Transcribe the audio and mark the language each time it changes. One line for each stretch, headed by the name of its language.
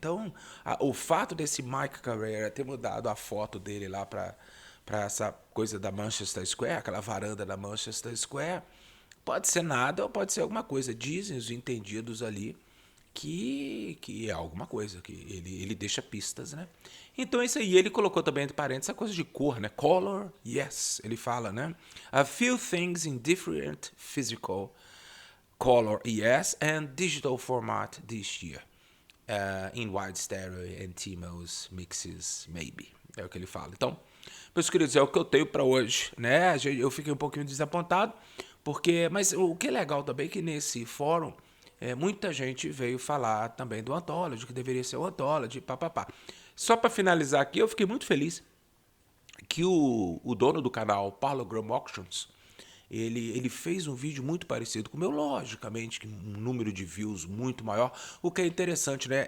Portuguese: Então o fato desse Mike Carrera ter mudado a foto dele lá para essa coisa da Manchester Square, aquela varanda da Manchester Square, pode ser nada ou pode ser alguma coisa. Dizem os entendidos ali que é alguma coisa, que ele deixa pistas, né? Então é isso aí. Ele colocou também entre parênteses essa coisa de cor, né?
English: Color, yes,
Portuguese: ele fala, né?
English: A few things in different physical color, yes, and digital format this year. In wide stereo and TMOS mixes, maybe.
Portuguese: É o que ele fala. Então, meus queridos, é o que eu tenho para hoje, né? Eu fiquei um pouquinho desapontado, mas o que é legal também é que nesse fórum muita gente veio falar também do Anthology, que deveria ser o Anthology, papapá. Só para finalizar aqui, eu fiquei muito feliz que o dono do canal, Parlogram Auctions, ele fez um vídeo muito parecido com o meu, logicamente, que um número de views muito maior, o que é interessante, né?